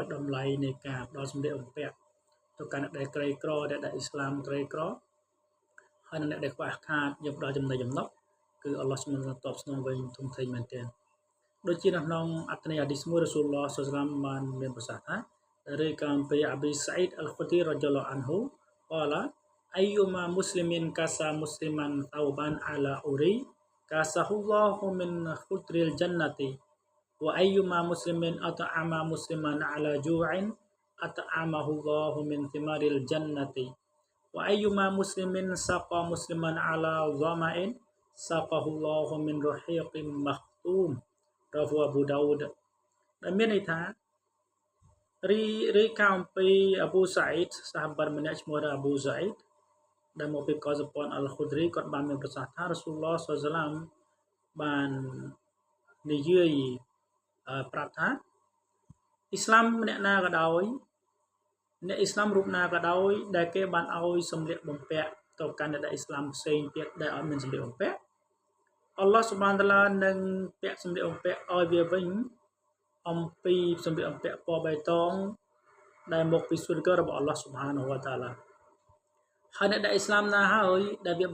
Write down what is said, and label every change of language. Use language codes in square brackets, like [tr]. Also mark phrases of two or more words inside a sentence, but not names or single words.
[km] ន៍តម្លៃនៃការផ្ដល់សម្លៀកបំពាក់ទៅកាន់អ្នកដែលក្រីក្រអ្នកដែលអ៊ីស្លាមក្រីក្រហើយអ្នកដែលខ្វះខាតយើងផ្ដល់ចំណីចំណុកគឺអល់ឡោះបានតបស្នងវិញធំធេងមែនទែនដូចជានៅក្នុងអត្ថន័យហាឌីសមួយរ៉ាស៊ូលឡោះសល្លឡាហ៍បានមានប្រសាសន៍ថារាយការណ៍ពីអាប៊ីសាអ៊ីដអលខុឌរីរ៉ាឌីយ៉ាឡោះអានហ៊ូ [ar] قال أيما مسلم كسى مسلما ثوبا على عري كساه الله من خضر الجنة وأيما مسلم أطعم مسلما على جوع أطعمه الله من ثمار الجنة وأيما مسلم سقى مسلما على ظمأ سقاه الله من رحيق مختوم رواه أبو داود [km] ដែលមានន័យថារីកាអំពី អាប៊ូសាអ៊ីដសាហាបាត់ម្នាក់ឈ្មោះអាប៊ូសាអ៊ីដដែលមកពីកុសព័ន្ធអល់ខុឌរីគាត់បានមានប្រសាសន៍ថារ៉ាស៊ូលឡោះសល្លឡាម បាននិយាយប្រាប់ថាអ៊ីស្លាមម្នាក់ណាក៏ដោយអ្នកអ៊ីស្លាមរូបណាក៏ដោយដែលគេបានឲ្យសម្លៀកបំពាក់ទៅកាន់អ្នកអ៊ីស្លាមផ្សេងទៀតដែលអត់មានសម្លៀកបំពាក់អល់ឡោះស៊ុបហានតាឡានឹងពាក់សម្លៀកបំពាក់ឲ្យវាវិញអំពីសម្លៀកបំពាក់ពណ៌បៃតងដែលមកពីសុរគរបស់អល់ឡោះស៊ុបហានវតាឡាហើយអ្នកដែលអ៊ីស្លាមណាហើយដែលវា